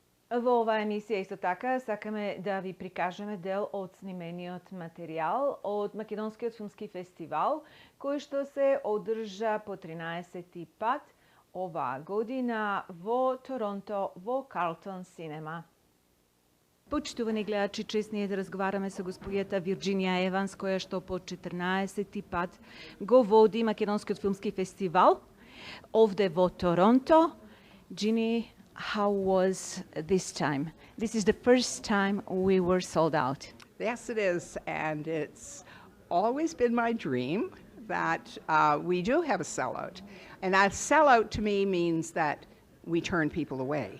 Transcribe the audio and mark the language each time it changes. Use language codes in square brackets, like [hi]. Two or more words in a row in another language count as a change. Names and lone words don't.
[mk] Во оваа емисија исто така сакаме да ви прикажеме дел од снимениот материјал од Македонскиот филмски фестивал, кој што се одржа по 13 пат оваа година во Торонто, во Карлтон Синема. Почитувани гледачи, чест ни е да разговараме со господјата Вирџинија Еванс, која што по 14 пат го води Македонскиот филмски фестивал овде во Торонто. [en] Ginny, how was this time? This is the first time we were sold out. Yes, it is, and it's always been my dream that we do have a sellout. And that sellout to me means that we turn people away.